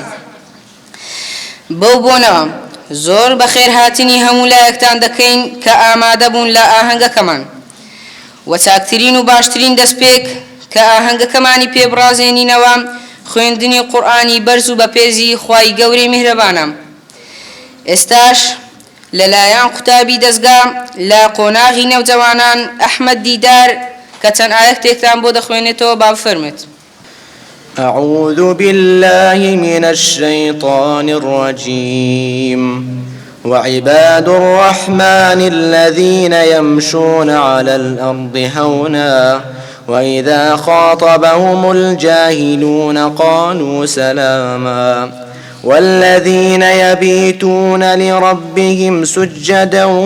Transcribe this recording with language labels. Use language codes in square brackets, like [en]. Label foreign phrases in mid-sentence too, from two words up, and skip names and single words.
[ckb] بەو بۆنەوە زۆر بەخێر هاتنی هەموو لایەکتان دەکەین کە ئامادە بوون لە ئاهەنگەکەمان و چاکترین و باشترین دەستپێک کە ئاهەنگەکەمانی پێبڕازێنینەوە خوێندنی قورئانی بەرز و بەپێزی خوای گەورەی میهرەبانە. ئێستاش لەلایەن قوتابی دەستگا لە قۆناغی نەوجەوانان ئەحمەد دیدار کە چەند ئاەتێکتان بۆ دەخوێنێتەوە با بفەرمێت. [ar] أعوذ بالله من الشيطان الرجيم وعباد الرحمن الذين يمشون على الأرض هونا وإذا خاطبهم الجاهلون قالوا سلاما والذين يبيتون لربهم سجدا